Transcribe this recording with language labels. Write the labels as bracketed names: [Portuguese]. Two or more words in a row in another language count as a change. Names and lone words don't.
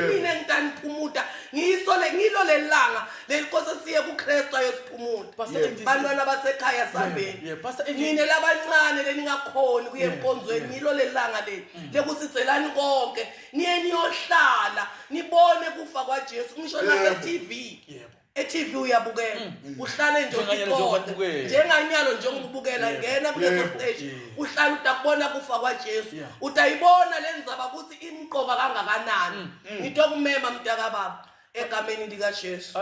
[Swati] mine ngitaniphumuta ngilo lelanga lenkosi siye kuKristu ayosiphumuta bantwana basekhaya sambeni nine labancane leningakhoni kuye enkonzweni ngilo lelanga leli lekusitselani konke niye niyohlala nibone kufa kwaJesu ngisho nase TV eTV uyabukela uhlale nje uqonde njenganyalo njengokubukela ngena kuleso stage uhlala utakubona kufa kwaJesu utayibona lenzaba ukuthi imqoka kangakanani ngitokumema mntaka baba egameni lika Jesu.